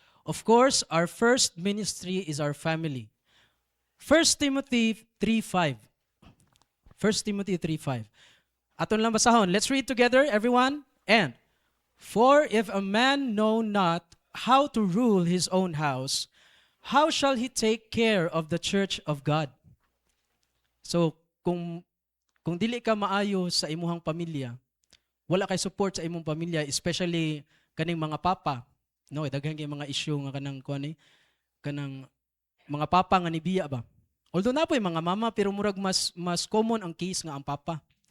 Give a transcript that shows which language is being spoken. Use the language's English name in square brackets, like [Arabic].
[English] Of course, our first ministry is our family. 1 Timothy 3:5. 1 Timothy 3:5. [Cebuano] Aton lang basahon. [English] Let's read together, everyone. And, for if a man know not how to rule his own house, how shall he take care of the church of God? [Cebuano] So, kung dili ka maayo sa imuhang pamilya, wala kay support sa imong pamilya, especially kaning mga papa, no, daghan kay mga issue nga kanang mga papa nga nibiya ba. Although napoy mga mama pero murag mas common ang case nga ang papa.